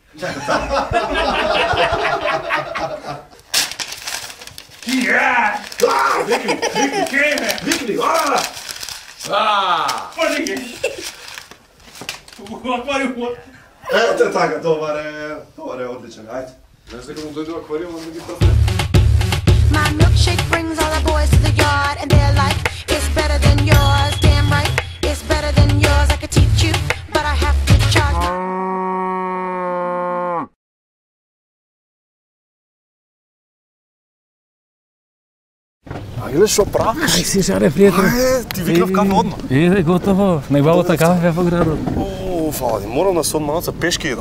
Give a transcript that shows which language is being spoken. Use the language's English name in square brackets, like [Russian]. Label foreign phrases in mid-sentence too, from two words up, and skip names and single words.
[Macedonian] Викни! Ето така, добар е одличен, ајде. Знаеш дека му дојде аквариум, да ги прасне. [English] My milkshake brings all the boys to the yard and they're like, it's better than yours, damn right, it's better than yours, I could teach you, but I have to charge. [Macedonian] А гледа шо прави? Ај си жаре, пријател. Ти викнав кафе одма. Готово. Најбавата кафе во градот. Фала ти, морам да се одманаца пешки идам.